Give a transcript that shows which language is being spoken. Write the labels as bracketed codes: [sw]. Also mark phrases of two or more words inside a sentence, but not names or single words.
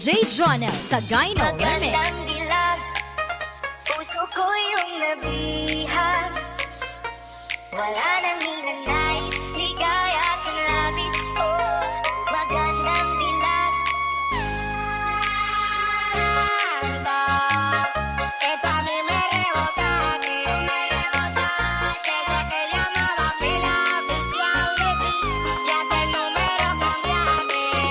[tl] Jonel sa Gyno Remix. Magandang dilag, puso ko yung nabihag. Wala nang ninanais, ligaya at ang labis. Oh, magandang dilag. [es] Esto a mí me rebotaste. Desde que llamaba pila oficial de ti, ya hasta el número cambiaste.